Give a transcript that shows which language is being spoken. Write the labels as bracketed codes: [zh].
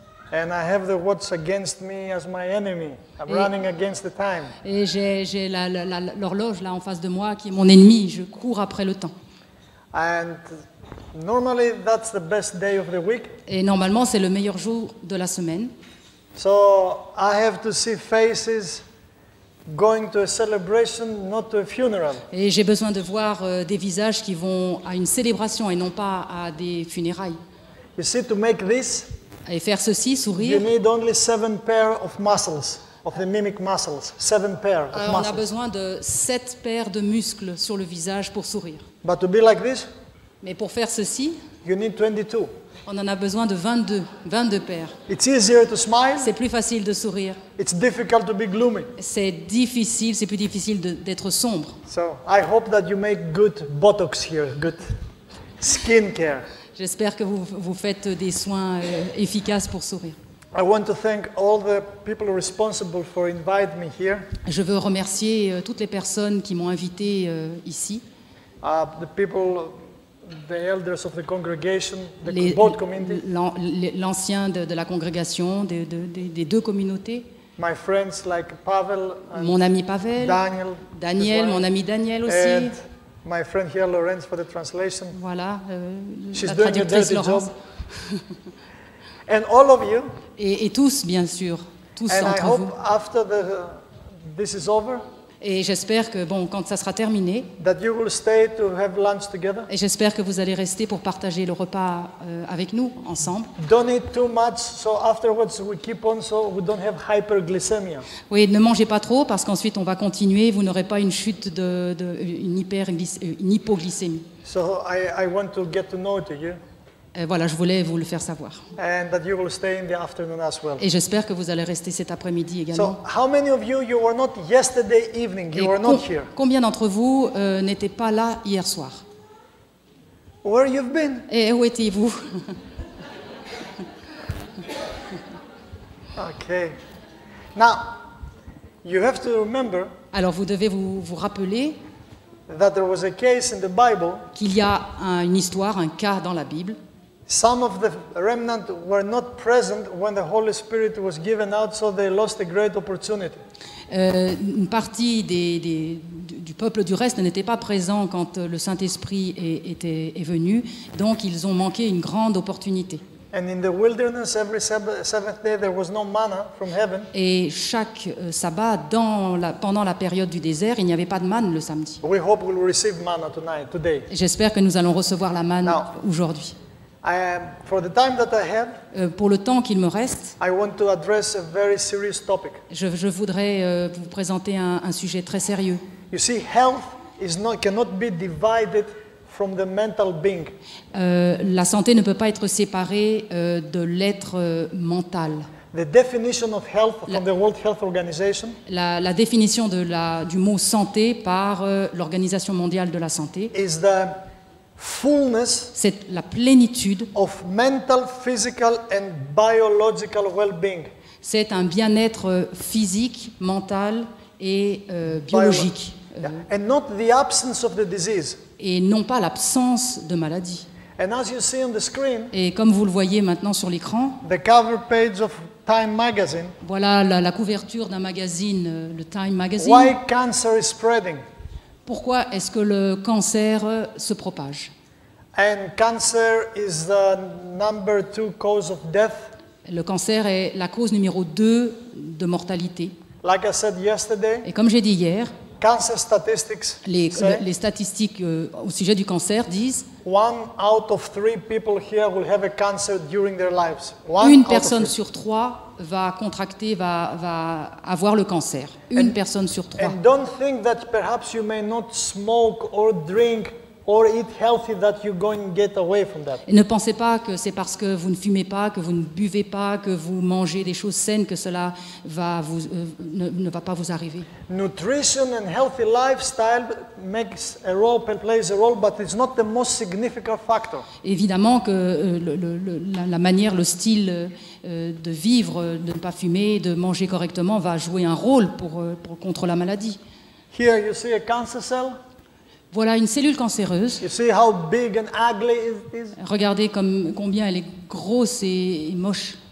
[en] and I have the watch against me as my enemy. I'm running against the time. [fr] Et j'ai l'horloge là en face de moi qui est mon ennemi. Je cours après le temps. [en] And normally that's the best day of the week. [fr] Et normalement, c'est le meilleur jour de la semaine. [en] So I have to see faces going to a celebration, not to a funeral. [fr] Et j'ai besoin de voir des visages qui vont à une célébration et non pas à des funérailles. [en] You see, to make this, [fr] Et faire ceci, [en] you [fr] sourire, [en] need only 7 pairs of muscles, of the mimic muscles. 7 pairs of [fr] on a [en] muscles. [fr] besoin de 7 paires de muscles sur le visage pour sourire. [en] But to be like this, [fr] Mais pour faire ceci, [en] you need 22. [fr] on en a besoin de 22 paires. [en] It's easier to smile. [fr] C'est plus facile de sourire. [en] It's difficult to be gloomy. [fr] C'est difficile, c'est plus difficile d'être sombre. [en] So I hope that you make good Botox here, good skin care. [fr] J'espère que vous faites des soins efficaces pour sourire. [en] I want to thank all the people responsible for inviting me here. [fr] Je veux remercier toutes les personnes qui m'ont invité ici, [en] The people, the elders of the congregation, [fr] Les- [en] both community, [fr] l'ancien de la congrégation, des deux communautés, [en] my friends like Pavel and [fr] mon ami Pavel, [en] Daniel, his [fr] mon [en] wife, [fr] ami Daniel aussi, [en] and my friend here, Lorenz, for the translation. [fr] voilà, [en] She's [fr] la [en] doing a [fr] traductrice [en] dirty [fr] Laurence, [en] job. And all of you, [fr] et tous bien sûr, tous [en] and I [fr] entre [en] hope [fr] vous. [en] after this is over, [fr] Et j'espère que bon, quand ça sera terminé, [en] that you will stay to have lunch together. [fr] et j'espère que vous allez rester pour partager le repas avec nous ensemble. [en] Don't eat too much, so afterwards we keep on, so we don't have hyperglycemia. [fr] Oui, ne mangez pas trop parce qu'ensuite on va continuer, vous n'aurez pas une chute une hypoglycémie. [en] So I want to get to know you. [fr] Voilà, je voulais vous le faire savoir. [en] and that you will stay in the afternoon as well. [fr] Et j'espère que vous allez rester cet après-midi [en] So, [fr] également. [en] how many of you were not yesterday evening? [fr] Et [en] You were not here. [fr] combien d'entre vous n'étaient pas là hier soir? [en] Where you've been? [fr] Et où étiez-vous? [en] Okay. Now, you have to remember [fr] Alors vous devez vous rappeler [en] that there was a case in the Bible. [fr] qu'il y a une histoire, un cas dans la Bible. [en] Some of the remnant were not present when the Holy Spirit was given out, so they lost a great opportunity. [fr] Une partie du peuple du reste n'était pas présent quand le Saint-Esprit est venu, donc ils ont manqué une grande opportunité. [en] And in the wilderness, every seventh day, there was no manna from heaven. [fr] Et chaque sabbat, pendant la période du désert, il n'y avait pas de manne le samedi. [en] We hope we'll receive manna today. [fr] J'espère que nous allons recevoir la manne [en] Now. [fr] aujourd'hui. [en] For the time that I have, [fr] Pour le temps qu'il me reste, [en] I want to address a very serious topic. [fr] je voudrais vous présenter un sujet très sérieux. [en] You see, health cannot be divided from the mental being. [fr] La santé ne peut pas être séparée de l'être mental. [en] The definition of health from the World Health Organization [fr] La définition du mot santé par l'Organisation mondiale de la santé, [en] is the fullness [fr] c'est la plénitude, [en] of mental, physical, and biological well-being. [fr] c'est un bien-être physique, mental et biologique, [en] Yeah. And not the absence of the disease. [fr] et non pas l'absence de maladie. [en] And as you see on the screen, [fr] Et comme vous le voyez maintenant sur l'écran, [en] the cover page of Time magazine, [fr] voilà la couverture d'un magazine, le Time Magazine. [en] why cancer is spreading. [fr] Pourquoi est-ce que le cancer se propage? [en] And cancer is the number 2 cause of death. [fr] Le cancer est la cause numéro 2 de mortalité. [en] Like I said yesterday, [fr] Et comme j'ai dit hier, [en] cancer statistics [fr] les [en] say [fr] statistiques au sujet du cancer disent [en] 1 out of 3 people here will have a cancer during their lives. 1 [fr] une [en] out of [fr] personne [en] 3. [fr] sur 3 va contracter, va avoir le cancer. Une personne sur 3. [en] And don't think that perhaps you may not smoke or drink or eat healthy that you're going to get away from that. [fr] Et ne pensez pas que c'est parce que vous ne fumez pas, que vous ne buvez pas, que vous mangez des choses saines que cela ne va pas vous arriver. [en] Nutrition and healthy lifestyle plays a role, but it's not the most significant factor. [fr] Évidemment que la manière, le style de vivre, de ne pas fumer, de manger correctement va jouer un rôle contre la maladie. [en] Here you see a cancer cell. [fr] Voilà une cellule cancéreuse. [en] You see how big and ugly it is? [fr] Regardez combien elle est grosse et moche.